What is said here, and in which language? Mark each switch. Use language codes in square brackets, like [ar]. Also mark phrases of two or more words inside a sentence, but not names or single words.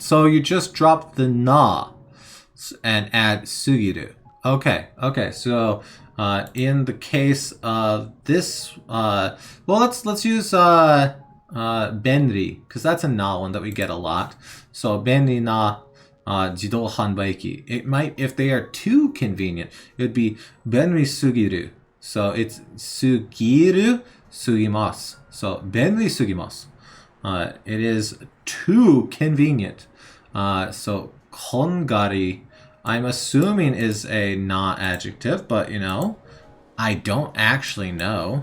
[en] So you just drop the na and add sugiru. Okay, so in the case of this, well, let's use benri, because that's a na one that we get a lot. [ja] So 便利な自動販売機. [en] It might, if they are too convenient, it would be [ja] 便利すぎる. [en] So it's [ja] すぎる すぎます. [en] So [ja] 便利すぎます. [en] It is too convenient. So kongari, I'm assuming is a na adjective, but you know, I don't actually know.